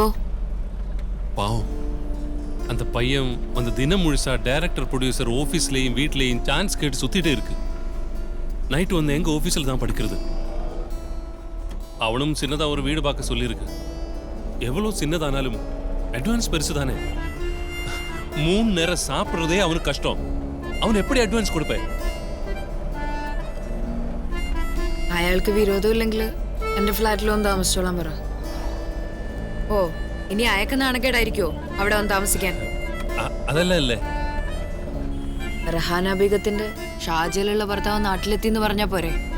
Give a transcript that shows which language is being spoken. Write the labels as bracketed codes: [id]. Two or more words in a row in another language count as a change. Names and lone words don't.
[ta] பாவம், அந்த பையன் அந்த தினம் முழுசா [en] director producer officeலேயும் [ta] வீட்லேயும் சான்ஸ் கேட்டு சுத்திட்டே இருக்கு. நைட்டு வந்து எங்க ஆஃபீஸில் தான் படிக்கிறது. அவனும் சின்னதா ஒரு வீடு பார்க்க சொல்லியிருக்கு. எவ்வளவு சின்னதானாலும் அட்வான்ஸ் பெருசு தானே. 3 நேரம் சாப்பிட்றதே அவனுக்கு கஷ்டம். அவன் எப்படி [ml] അഡ്വാൻസ് കൊടുപ്പേ? അയാൾക്ക് വിരോധമില്ലെങ്കിൽ എൻ്റെ ഫ്ലാറ്റിൽ വന്ന് താമസിച്ചോളാൻ പറ. ഓ, ഇനി അയക്ക നാണക്കേടായിരിക്കോ അവിടെ വന്ന് താമസിക്കാൻ? അതല്ല അല്ലേ, റഹാന ബീഗത്തിന്റെ ഷാജയിലുള്ള ഭർത്താവ് നാട്ടിലെത്തി എന്ന് പറഞ്ഞാ പോരെ?